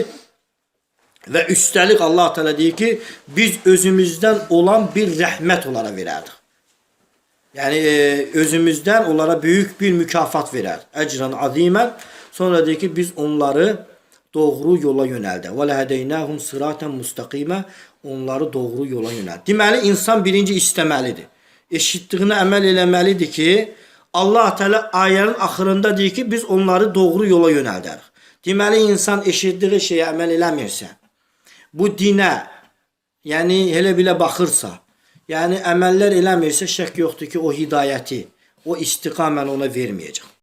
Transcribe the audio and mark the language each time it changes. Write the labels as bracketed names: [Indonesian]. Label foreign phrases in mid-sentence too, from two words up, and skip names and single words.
[Azerbaijani] Və üstəlik Allah Teala deyir ki, biz özümüzdən olan bir rəhmət onlara verərdik. Yəni, özümüzdən onlara böyük bir mükafat verər. [Arabic] أجرا عظيما. [Azerbaijani] Sonra deyir ki, biz onları doğru yola yönəldə. [Arabic] وَلَهَدَيْنَاهُمْ صِرَاطًا مُسْتَقِيمًا. [Azerbaijani] Onları doğru yola yönəldə. Deməli, insan birinci istəməlidir. Eşitdiyinə əməl eləməlidir ki, Allah Teala ayənin axırında deyir ki, biz onları doğru yola yönəldərik. Deməli, insan eşitdiyi şeyə əməl eləmirsə, bu dinə, yəni elə bilə baxırsa, yəni əməllər eləmirsə, şək yoxdur ki, o hidayəti, o istiqaməni ona verməyəcək.